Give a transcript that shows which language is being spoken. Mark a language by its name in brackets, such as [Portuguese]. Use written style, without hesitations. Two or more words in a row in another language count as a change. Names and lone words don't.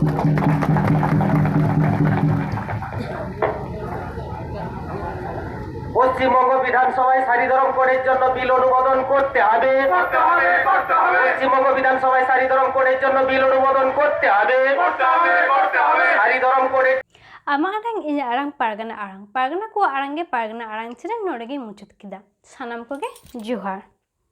[Bangla] পশ্চিমবঙ্গ বিধানসভায় সারি ধরম কোডের জন্য বিল অনুমোদন করতে হবে পশ্চিমবঙ্গ বিধানসভায় সারি ধরম কোডের জন্য বিল অনুমোদন করতে হবে সারি ধরম কোডের [Santali] ᱟᱢᱟᱜ ᱟᱲᱟᱝ ᱤᱧᱟᱹᱜ ᱟᱲᱟᱝ ᱯᱟᱨᱜᱟᱱᱟ ᱠᱚ ᱟᱲᱟᱝ ᱜᱮ ᱯᱟᱨᱜᱟᱱᱟ ᱟᱲᱟᱝ ᱪᱮᱫ ᱱᱚᱰᱮ ᱜᱮ ᱢᱩᱪᱟᱹᱫ ᱠᱮᱫᱟ ᱥᱟᱱᱟᱢ ᱠᱚᱜᱮ ᱡᱚᱦᱟᱨ